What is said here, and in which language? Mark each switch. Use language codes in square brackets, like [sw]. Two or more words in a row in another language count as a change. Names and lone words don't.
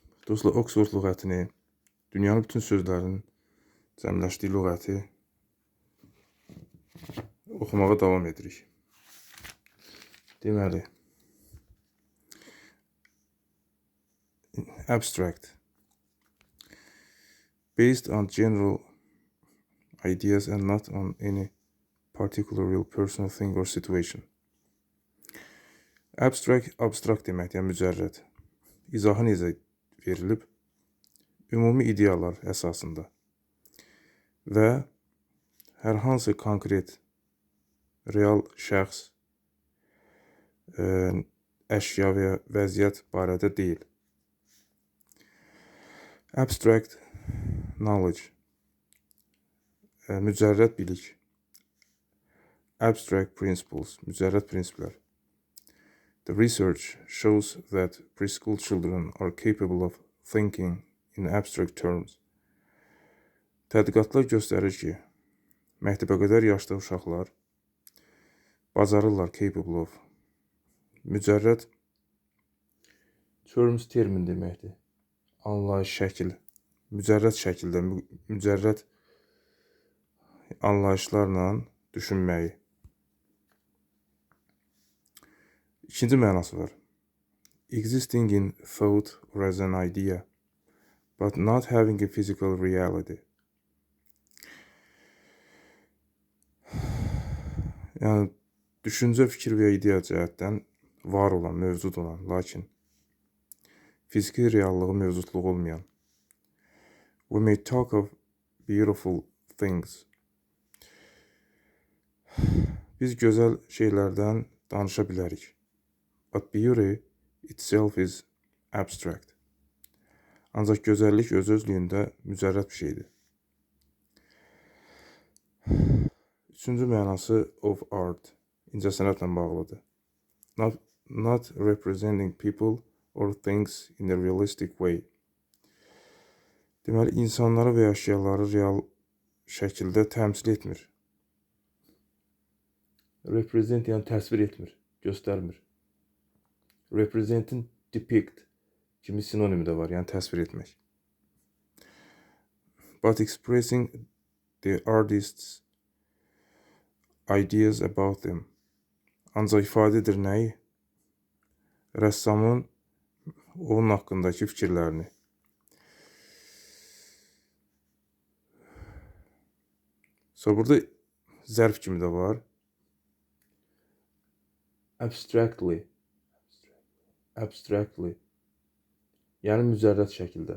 [az] Dostlar, Oxford lüğətini, dünyanın bütün sözlərinin cəmləşdiyi lüğəti oxumağa davam edirik. Deməli, abstract. [en] Based on general ideas and not on any particular real person, thing or situation. [az] Abstract demək, yəni mücərrəd. İzahı necə verilib? Ümumi ideyalar əsasında və hər hansı konkret, real şəxs, əşya və ya vəziyyət barədə deyil. [en] Abstract knowledge, [az] mücərrəd bilik. [en] Abstract principles, [az] mücərrəd prinsiplər. [en] The research shows that preschool children are capable of thinking in abstract terms. [az] Tədqiqatlar göstərir ki, məktəbə qədər yaşda uşaqlar bacarırlar, [en] capable of. [az] Mücərrəd terms termin deməkdir. Anlayış, şəkil. Mücərrəd şəkildə, mücərrəd anlayışlarla düşünməyi. İkinci mənası var. [en] Existing in thought or as an idea, but not having a physical reality. [az] Yəni, düşüncə, fikir və ideya cəhətdən var olan, mövcud olan, lakin fiziki reallığı, mövcudluğu olmayan. [en] We may talk of beautiful things. [az] Biz gözəl şeylərdən danışa bilərik. [en] But beauty itself is abstract. [az] Ancaq gözəllik öz-özlüyündə mücərrəd bir şeydir. Üçüncü mənası [en] of art, [az] incəsənətlə bağlıdır. [en] Not representing people or things in a realistic way. [az] Deməli, insanları və əşyaları real şəkildə təmsil etmir. Represent yəni təsvir etmir, göstərmir. Representin depict kimi sinonimi də var, yəni təsvir etmək. [en] But expressing the artist's ideas about them. [az] Ancaq ifadə edir nəyi? Rəssamın onun haqqındakı fikirlərini. Sonra burada zərf kimi də var. Abstractly. Yəni mücərrəd şəkildə.